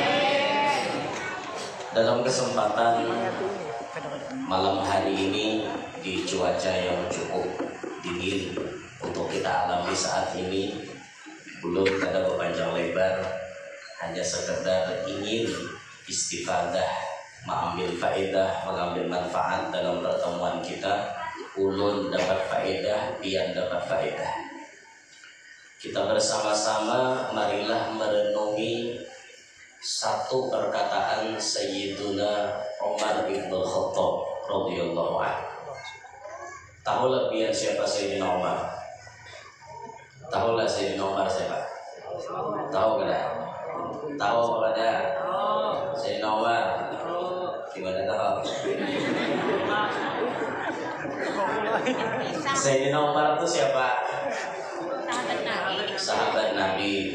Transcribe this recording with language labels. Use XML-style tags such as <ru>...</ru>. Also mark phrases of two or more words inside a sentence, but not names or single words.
<id>Dalam kesempatan malam hari ini di cuaca yang cukup dingin untuk kita alami saat ini, belum ada berpanjang lebar, hanya sekedar ingin istifadah, mengambil faedah, mengambil manfaat dalam pertemuan kita.</id> <bjn>Ulun dapat faedah, pian dapat faedah.</bjn> <id>Kita bersama-sama marilah merenungi satu perkataan Sayyiduna Umar bin Khattab</id> <ar>رضي الله عنه.</ar> <bjn>Tahulah pian siapa Sayyidina Umar?</bjn> <id>Tahulah Sayyidina Umar siapa? Tahu enggak? Tahu apa ada? Sayyidina Umar. Gimana tahu? Sayyidina Umar itu siapa? Sahabat Nabi.</id>